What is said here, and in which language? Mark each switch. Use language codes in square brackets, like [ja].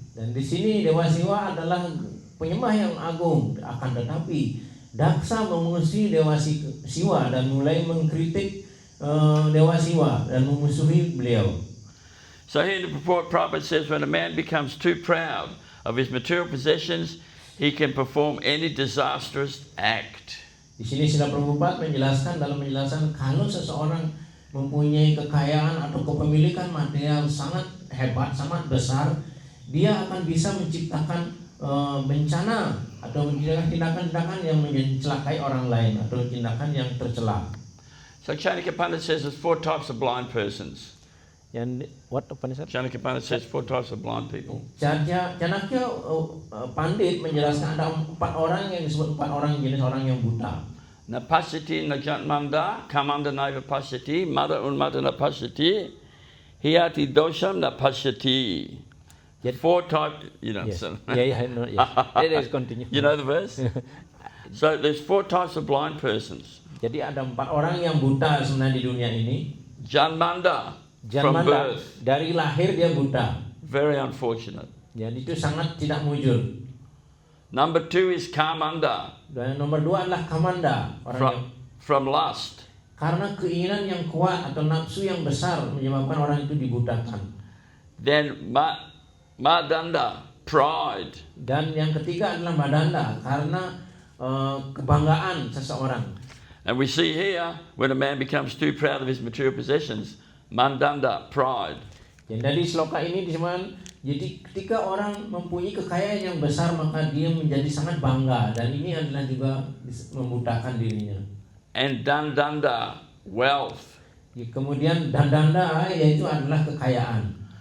[id] Dan di sini Dewa Siwa adalah penyembah yang agung, akan tetapi Daksa memusuhi Dewa Siwa dan mulai mengkritik Dewa Siwa dan memusuhi beliau. [en] So here in the purport, Prabhupada says, when a man becomes too proud of his material possessions, he can perform any disastrous act. [id] Di sini Srila Prabhupada menjelaskan dalam penjelasan kalau seseorang mempunyai kekayaan atau kepemilikan material sangat hebat, sangat besar, dia akan bisa menciptakan bencana atau tindakan-tindakan yang mencelakai orang lain atau tindakan yang tercela. [en] So Chanakya Pandit says there's 4 types of blind persons. Yang what Upanishad? Chanakya Pandit says 4 types of blind people. [id] Chanakya Pandit menjelaskan ada 4 orang yang disebut 4 orang jenis orang yang buta. [sa] Napasati Najatmanda, Kamanda Naiva Pasati, Mada Unmada Napasati, Hiyati Dosham Napasati. [en] 4 types, you know. Yes. So Yes. Let us continue. you know the verse? So there's 4 types of blind persons. Jadi ada 4 orang yang buta sebenarnya di dunia ini. Janmanda, from Janmanda, birth. [id] dari lahir dia buta. [en] Very unfortunate. [id] Jadi itu sangat tidak mujur. [en] Number 2 is Kamanda, [id] Dan nomor 2 adalah kamanda, orang yang [en] from lust. [id] karena keinginan yang kuat atau nafsu yang besar menyebabkan orang itu dibutakan. [en] Then Madanda, pride. [id] Dan yang ketiga adalah madanda, karena kebanggaan seseorang. [en] And we see here, when a man becomes too proud of his material possessions, Mandanda, pride. [id] Jadi sloka ini disebutkan, jadi ketika orang mempunyai kekayaan yang besar maka dia menjadi sangat bangga, dan ini adalah juga membutakan dirinya. [en] And Dandanda, wealth. [id] Kemudian dandanda yaitu adalah kekayaan.